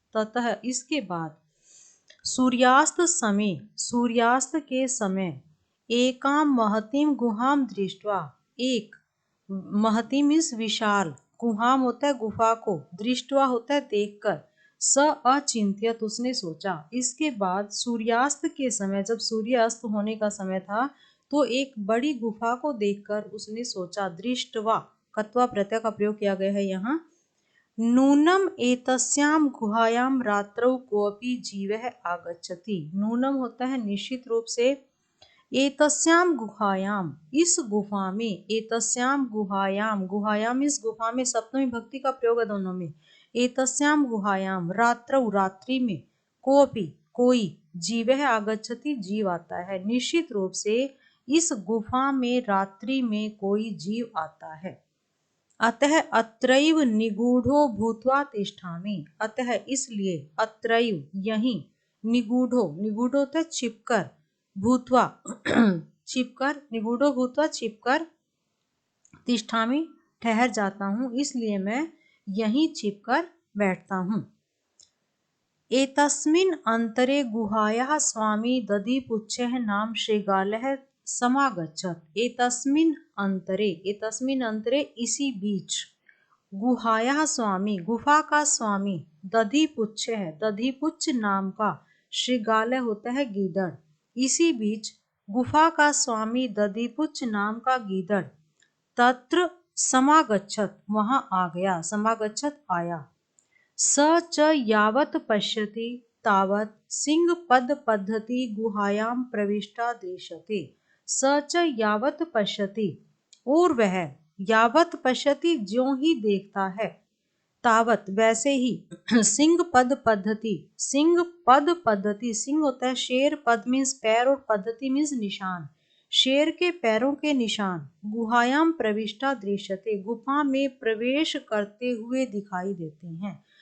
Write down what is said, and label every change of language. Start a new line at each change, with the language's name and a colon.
Hindi: ततः इसके बाद, सूर्यास्त समय, सूर्यास्त के समय,
Sanskrit: एकां महतीं गुहां दृष्ट्वा,
Hindi: एक, महती मीन्स विशाल, गुहां होता है गुफा को, दृष्टवा होता है देखकर,
Sanskrit: स अचिंत्यत
Hindi: उसने सोचा। इसके बाद सूर्यास्त के समय, जब सूर्यास्त होने का समय था, तो एक बड़ी गुफा को देखकर उसने सोचा। दृष्टवा, कत्वा प्रत्यय का प्रयोग किया गया है यहाँ।
Sanskrit: नूनम एतस्याम गुहायाम रात्रौ कोऽपि जीवः आगच्छति।
Hindi: नूनम होता है निश्चित रूप से,
Sanskrit: एतस्याम गुहायाम,
Hindi: इस गुफा में, एतस्याम गुहायाम, गुहायाम इस गुफा में, सप्तमी भक्ति का प्रयोग है दोनों में। एतस्याम गुहायाम, रात्रौ रात्रि में, कोऽपि कोई, जीवः आगच्छति जीव आता है, निश्चित रूप से इस गुफा में रात्रि में कोई जीव आता है।
Sanskrit: अतः अत्रैव निगूढ़ो भूत्वा तिष्ठामि।
Hindi: अतः इसलिए, अत्रैव यहीं, निगूढ़ो, निगूढ़ो होता है छिपकर, भूत्वा छिपकर, निगूढ़ो भूत्वा छिपकर, तिष्ठामि ठहर जाता हूँ, इसलिए मैं यहीं छिपकर बैठता हूँ।
Sanskrit: एतस्मिन् अंतरे गुहायाः स्वामी दधिपुच्छः नाम शृगालः समागच्छत्।
Hindi: एतस्मिन् अंतरे, एतस्मिन् अंतरे इसी बीच,
Sanskrit: गुहायाः स्वामी,
Hindi: गुफा का स्वामी, दधिपुच्छ है, दधिपुच्छ नाम का, शृगालय होता है गीदड़, इसी बीच गुफा का स्वामी दधिपुच्छ नाम का गीदड़, तत्र समागच्छत् वहां आ गया, समागच्छत् आया।
Sanskrit: स च यावत् पश्यति तावत् सिंह पद पद्धति गुहायां प्रविष्टा दृश्यते। स च यावत् पश्यति,
Hindi: और वह, यावत् पश्यति ज्यों ही देखता है, तावत वैसे ही, सिंह पद पद्धति, सिंह पद पद्धति, सिंह होता है शेर, पद मीन्स पैर और पद्धति मीन्स निशान, शेर के पैरों के निशान,
Sanskrit: गुहायाम प्रविष्टा दृश्यते
Hindi: गुफा में प्रवेश करते हुए दिखाई देते हैं।